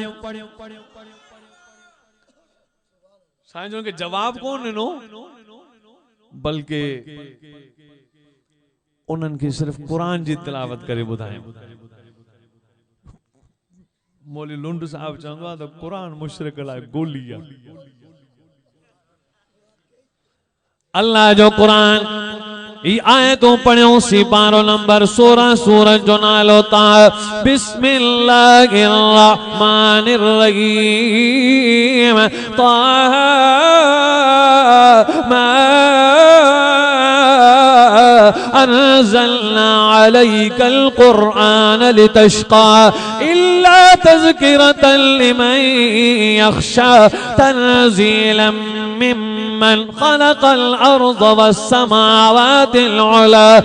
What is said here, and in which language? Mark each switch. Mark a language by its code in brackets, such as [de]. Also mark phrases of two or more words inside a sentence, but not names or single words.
[sd] साईं जन के जवाब कोन ॾिनो, बल्कि उन्हनि खे सिर्फ कुरान जी तिलावत करे ॿुधायो। मौली लुंड साहब चवंदो आहे त क़ुरान मुशरिक लाइ गोली आहे। अल्लाह जो क़ुरान ई आयतों पढ़ियो सी पारो नंबर 16 सूरत जो नालो ता [ar] بسم الله الرحمن الرحيم طه ما أنزلنا عليك القرآن لتشقى إلا تذكرة لمن يخشى تنزيلا ممن خلق الأرض والسماوات العلى